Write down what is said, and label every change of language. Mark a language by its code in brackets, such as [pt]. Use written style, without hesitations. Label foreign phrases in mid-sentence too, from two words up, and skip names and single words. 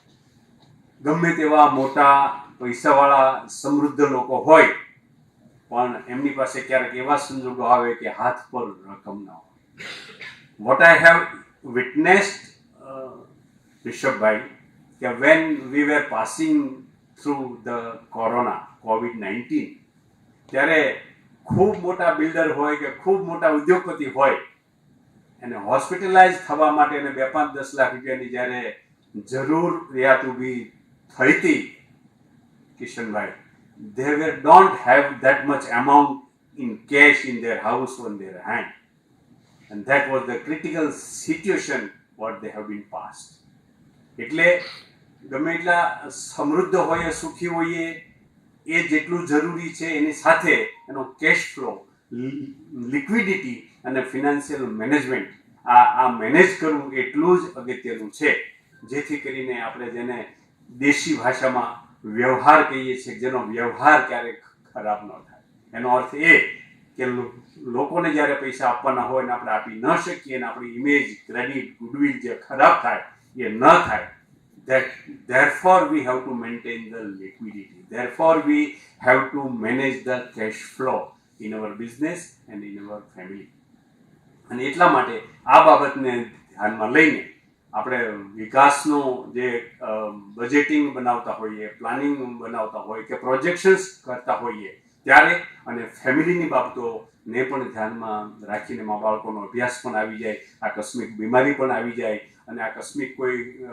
[gu] ગમે તેવા મોટા પૈસાવાળા સમૃદ્ધ લોકો હોય પણ એમની પાસે ક્યારેક એવા સંજોગો આવે કે હાથ પર રકમ ના હોય. [en] what I have witnessed, રિષભભાઈ, કે when we were passing through the COVID-19, [gu] ત્યારે ખૂબ મોટા બિલ્ડર હોય કે ખૂબ મોટા ઉદ્યોગપતિ હોય એને હોસ્પિટલાઇઝ થવા માટે એને 2-5-10 લાખ રૂપિયાની જ્યારે જરૂરિયાત ઊભી થઈ હતી, કિશનભાઈ, [en] they don't have that much amount in cash in their house on their hand, and that was the critical situation what they have been passed. [gu] એટલે ગમે એટલા સમૃદ્ધ હોઈએ, સુખી હોઈએ, એ જેટલું જરૂરી છે એની સાથે એનો [en] cash flow, [gu] લિક્વિડિટી અને [en] financial management [gu] આ મેનેજ કરવું એટલું જ અગત્યનું છે, જેથી કરીને આપણે જેને દેશી ભાષામાં વ્યવહાર કહીએ છીએ, જેનો વ્યવહાર ક્યારેક ખરાબ ન થાય. એનો અર્થ એ કે લોકોને જ્યારે પૈસા આપવાના હોય ને આપણે આપી ન શકીએ અને આપણી ઇમેજ, ક્રેડિટ, ગુડવિલ જે ખરાબ થાય એ ન થાય. [en] Therefore we have to maintain the liquidity. Therefore we have to manage the cash flow in our business and in our family. [gu] અને એટલા માટે આ બાબતને ધ્યાનમાં લઈને આપણે વિકાસનું જે બજેટિંગ બનાવતા હોઈએ, પ્લાનિંગ બનાવતા હોઈએ કે પ્રોજેક્શન્સ કરતા હોઈએ ત્યારે, અને ફેમિલીની બાબતોને પણ ધ્યાનમાં રાખીને મા બાળકોનો અભ્યાસ પણ આવી જાય, આકસ્મિક બીમારી પણ આવી જાય અને આકસ્મિક કોઈ